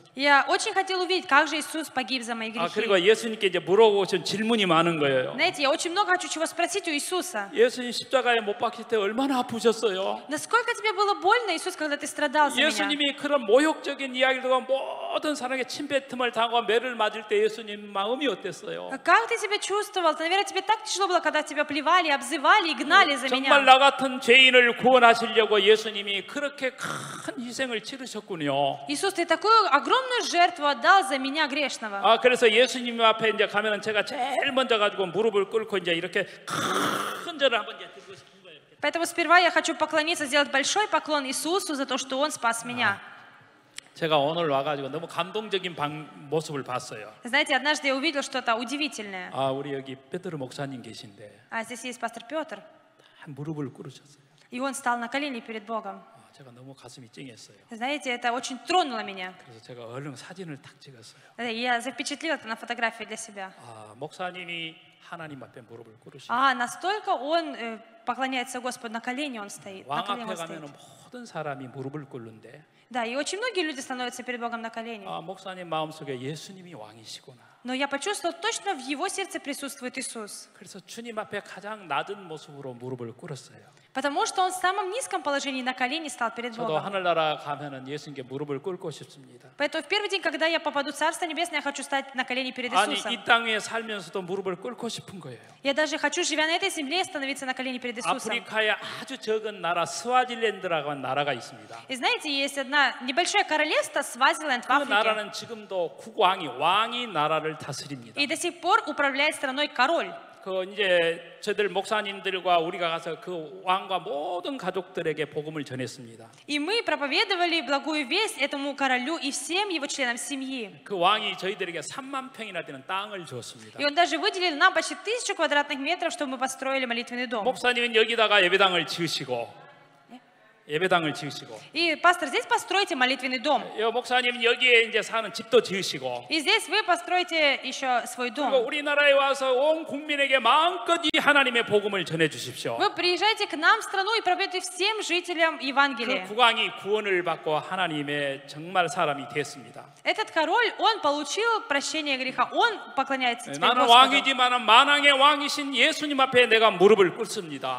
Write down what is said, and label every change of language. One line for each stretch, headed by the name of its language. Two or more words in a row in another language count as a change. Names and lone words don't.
Russian: Я очень хотела увидеть, как же Иисус погиб за мои грехи.
Korean: 그리고 예수님께 이제 물어보신 질문이 많은 거예요.
Russian: Знаете, я очень много хочу чего спросить у Иисуса.
Korean: 예수님 십자가에 못 박힐 때 얼마나 아프셨어요?
Russian: Насколько тебе было больно, Иисус, когда ты страдал за меня?
Korean: 예수님이 그런 모욕적인 이야기를 듣고 모든 사람에게 침뱉음을 당하고 매를 맞을 때 예수님 마음이 어땠어요?
Russian: Как ты себя чувствовал? Наверное, тебе так тяжело было, когда тебя плевали, обзывали и гнали за
Korean: 정말
Russian: меня.
Korean: 나 같은 죄인을 구원하시려고 예수님이 그렇게 큰 희생을 치르셨군요.
Russian: Иисус, ты такую огромную жертву отдал за меня грешного.
Korean: 그래서 예수님 앞에 이제 가면은 제가 제일 먼저 가지고 무릎을 꿇고 이제 이렇게 큰 절을 한번 이제 드리고 싶은 거예요.
Russian: Поэтому сперва я хочу поклониться, сделать большой поклон Иисусу за то, что Он спас меня.
Korean: 제가 오늘 와가지고 너무 감동적인 모습을 봤어요.
Russian: Знаете, однажды я увидел что-то удивительное.
Korean: 우리 여기 베드로 목사님 계신데
Russian: Здесь есть пастор Петр,
Korean: 무릎을 꿇으셨어요.
Russian: и он стал на колени перед Богом.
Korean: 제가 너무 가슴이 찡했어요.
Russian: Знаете, это очень тронуло меня.
Korean: 그래서 제가 얼른 사진을 딱 찍었어요.
Russian: И я запечатлела это на фотографии для себя.
Korean: 목사님이 하나님 앞에 무릎을 꿇으시고
Russian: Настолько он поклоняется Господу, на колени он стоит. На
Korean: 왕
Russian: колени
Korean: 앞에
Russian: он
Korean: 가면은
Russian: стоит.
Korean: 모든 사람이 무릎을 꿇는데
Russian: Да, и очень многие люди становятся перед Богом на колени.
Korean: 목사님 마음속에 예수님이 왕이시구나.
Russian: Но я почувствовал, точно в его сердце присутствует Иисус.
Korean: 그래서 주님 앞에 가장 낮은 모습으로 무릎을 꿇었어요.
Russian: Потому что он в самом низком положении на колени стал перед
Korean: 저도
Russian: Богом.
Korean: 하늘나라 가면은 예수님께 무릎을 꿇고 싶습니다.
Russian: Поэтому в первый день, когда я попаду в Царство Небесное, я хочу стать на колени перед
Korean: 아니
Russian: Иисусом.
Korean: 이 땅 위에 살면서도 무릎을 꿇고 싶은 거예요.
Russian: Я даже хочу, живя на этой земле, становиться на колени перед Иисусом.
Korean: 아프리카에 아주 적은 나라 스와질랜드라고 하는 나라가 있습니다.
Russian: И знаете, есть одна небольшое королевство, Свазиленд в
Korean: 그
Russian: Африке.
Korean: 나라는 지금도 왕이 나라를 다스립니다.
Russian: И до сих пор управляет страной король.
Korean: 이제 저들 목사님들과 우리가 가서 그 왕과 모든 가족들에게 복음을 전했습니다.
Russian: И мы проповедовали благую весть этому королю и всем его членам семьи.
Korean: 그 왕이 저희들에게 3만 평이나 되는 땅을 주었습니다.
Russian: И он даже выделил нам почти 1000 квадратных метров, чтобы мы построили молитвенный дом.
Korean: 목사님은 여기다가 예배당을 지으시고
Russian: И, пастор, здесь постройте молитвенный дом.
Korean: 목사님은 여기에 이제 사는 집도 지으시고
Russian: И здесь вы построите еще свой
Korean: 그리고
Russian: дом.
Korean: 우리나라에 와서 온 국민에게 마음껏 이 하나님의 복음을 전해 주십시오.
Russian: Вы приезжайте к нам в страну и проповедуйте всем жителям
Korean: 그
Russian: Евангелие.
Korean: 국왕이 구원을 받고 하나님의 정말 사람이 됐습니다.
Russian: Этот король, он получил прощение греха. Он поклоняется теперь
Korean: 나는
Russian: Господу.
Korean: 왕이지만 만왕의 왕이신 예수님 앞에 내가 무릎을 꿇습니다.